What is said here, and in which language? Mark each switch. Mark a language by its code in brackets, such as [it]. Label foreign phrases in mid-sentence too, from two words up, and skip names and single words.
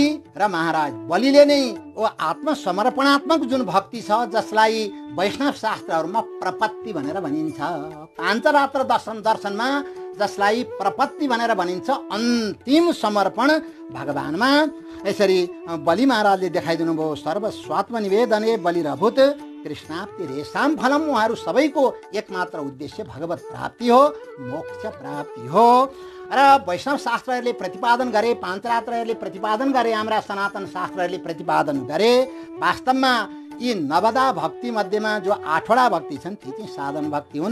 [ne] र महाराज बलिले नै ओ आत्मसमर्पणात्मक जुन भक्ति छ जसलाई वैष्णव शास्त्रहरूमा प्रपत्ति भनेर भनिन्छ, पाञ्चरात्र दर्शनमा जसलाई प्रपत्ति भनेर भनिन्छ, अन्तिम समर्पण भगवानमा यसरी बलि महाराजले देखाइदिनु भयो। [sa] सर्वस्वात्म निवेदने बलिरभूत कृष्णाप्ति रेसाम फलम। [ne] उहाँहरू सबैको एकमात्र उद्देश्य भगवत प्राप्ति हो, मोक्ष प्राप्ति हो। र वैष्णव शास्त्रहरूले प्रतिपादन गरे, पाञ्चरात्रहरूले प्रतिपादन गरे, हाम्रा सनातन शास्त्रहरूले प्रतिपादन गरे। वास्तवमा यी नवदा भक्ति मध्येमा जो 8वटा भक्ति छन् ती चाहिँ साधन भक्ति हुन्।